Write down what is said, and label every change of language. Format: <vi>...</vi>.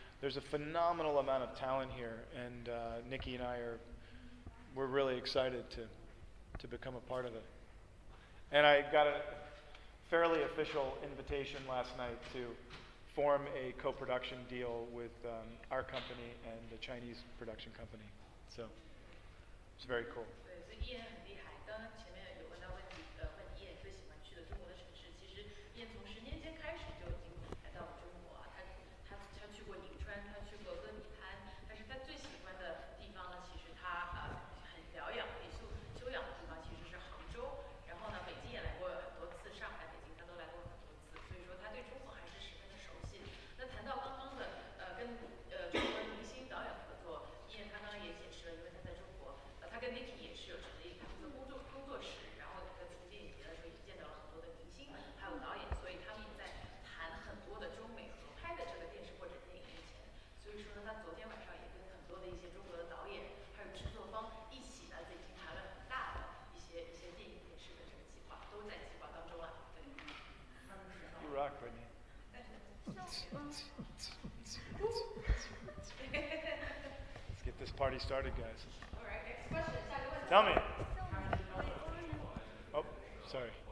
<en>There's a phenomenal amount of talent here, and Nikki and we're really excited to become a part of it. And I got a fairly official invitation last night to form a co-production deal with our company and the Chinese production company. So it's very cool.</en> <zh>对，所以伊恩很厉害。刚刚前面有问到问题，问伊恩最喜欢去的中国的城市。其实伊恩从10年前开始就已经来到了中国啊。他去过颍川，他去过阿米滩，但是他最喜欢的地方呢，其实他很疗养、可以休养的地方，其实是杭州。然后呢，北京也来过很多次，上海、北京他都来过很多次，所以说他对中国还是十分的熟悉。那谈到刚刚的跟中国明星导演合作，伊恩他刚刚也解释了，因为他在中国，他跟 Nikki 也是有成立他们的工作室，然后在出电影节的时候也见到了很多的明星，还有导演，所以他们也在谈很多的中美合拍的这个电视或者电影面前。所以说呢，他昨天晚上也跟很多的一些中国的导演还有制作方一起呢，已经谈了很大的一些电影电视的这个计划，都在计划当中了。对。</zh> <en>You rock, Brittany. Let's get this party started, guys. All right, next question.</en> <zh>下一个问题。</zh> <en>Tell me. Oh, sorry.</en>